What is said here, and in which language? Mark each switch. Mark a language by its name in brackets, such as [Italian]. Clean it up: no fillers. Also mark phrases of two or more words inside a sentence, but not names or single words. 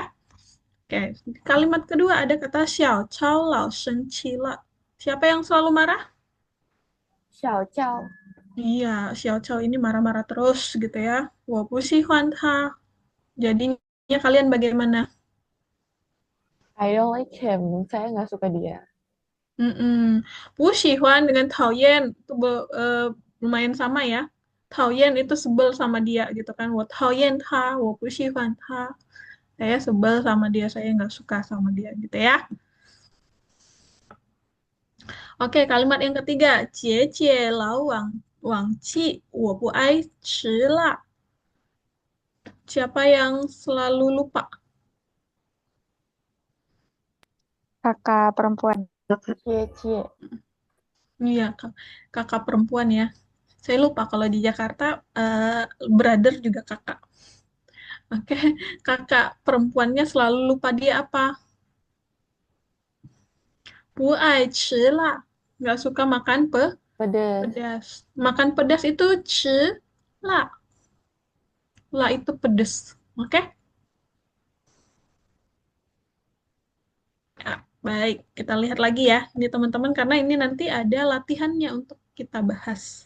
[Indonesian] Oke. Kalimat kedua ada kata [Chinese] 小曹老生气了. [Indonesian] Siapa yang selalu marah? Xiao Jiao. Iya, Xiao Chow ini marah-marah terus gitu ya. [Chinese] 我不喜欢他. [Indonesian] Jadinya kalian bagaimana? [English] I don't like him. [Indonesian] Saya nggak suka dia. Mm-mm. [Chinese] 不喜欢 [Indonesian] dengan tao yan itu lumayan sama ya. Tao yan itu sebel sama dia gitu kan. [Chinese] 我讨厌他，我不喜欢他. [Indonesian] Saya sebel sama dia, saya nggak suka sama dia gitu ya. Oke, kalimat yang ketiga, [Chinese] 姐姐老忘忘记，我不爱吃辣. [Indonesian] Siapa yang selalu lupa? Kakak perempuan. Cie. Iya, kakak perempuan ya. Saya lupa kalau di Jakarta brother juga kakak. Oke, kakak perempuannya selalu lupa dia apa? [Chinese] 不爱吃辣. [Indonesian] Nggak suka makan Pedes. pedas. Makan pedas itu [Chinese] 吃辣. [Indonesian] La itu pedas. Oke? Ya, baik. Kita lihat lagi ya. Ini teman-teman, karena ini nanti ada latihannya untuk kita bahas.